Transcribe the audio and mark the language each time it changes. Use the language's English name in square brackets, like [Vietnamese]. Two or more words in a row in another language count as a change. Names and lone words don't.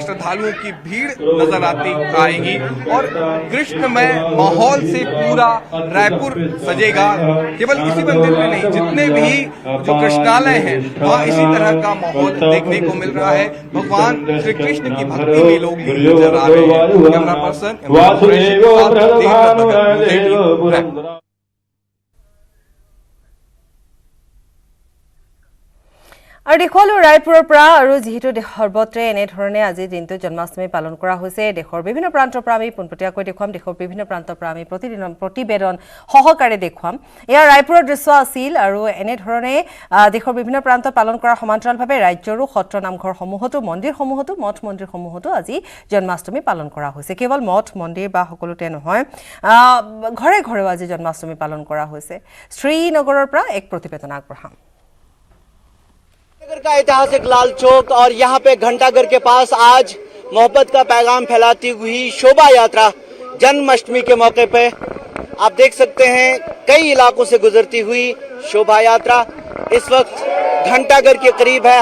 [Hindi] श्रद्धालुओं की भीड़ नजर आएगी और कृष्णमय माहौल से पूरा रायपुर सजेगा। केवल इसी मंदिर में नहीं, जितने भी जो कृष्णालय हैं वहाँ इसी तरह का माहौल देखने को मिल रहा है। भगवान श्री कृष्ण की भक्ति में लोग नजर आ रहे हैं। [English] camera person [Assamese] আৰু দেখুৱালো ৰায়পুৰৰ পৰা। আৰু যিহেতু সৰ্বত্ৰে এনেধৰণে আজিৰ দিনটো জন্মাষ্টমী পালন কৰা হৈছে, দেশৰ বিভিন্ন প্ৰান্তৰ পৰা আমি পোনপটীয়াকৈ দেখুৱাম। দেশৰ বিভিন্ন প্ৰান্তৰ পৰা আমি প্ৰতিবেদন সহকাৰে দেখুৱাম। এয়া ৰায়পুৰৰ দৃশ্য আছিল। আৰু এনেধৰণে দেশৰ বিভিন্ন প্ৰান্তত পালন কৰাৰ সমান্তৰালভাৱে ৰাজ্যৰো সত্ৰ নামঘৰসমূহতো মন্দিৰসমূহতো মঠ মন্দিৰসমূহতো আজি জন্মাষ্টমী পালন কৰা হৈছে। কেৱল মঠ মন্দিৰ বা সকলোতে নহয়, ঘৰে ঘৰেও আজি জন্মাষ্টমী পালন কৰা হৈছে। শ্ৰীনগৰৰ পৰা এক প্ৰতিবেদন আগবঢ়াম। [Hindi] का ऐतिहासिक लाल चौक और यहाँ पे घंटाघर के पास आज मोहब्बत का पैगाम फैलाती हुई शोभा यात्रा जन्माष्टमी के मौके पे आप देख सकते हैं कई इलाकों से गुजरती हुई शोभा यात्रा इस वक्त घंटाघर के करीब है।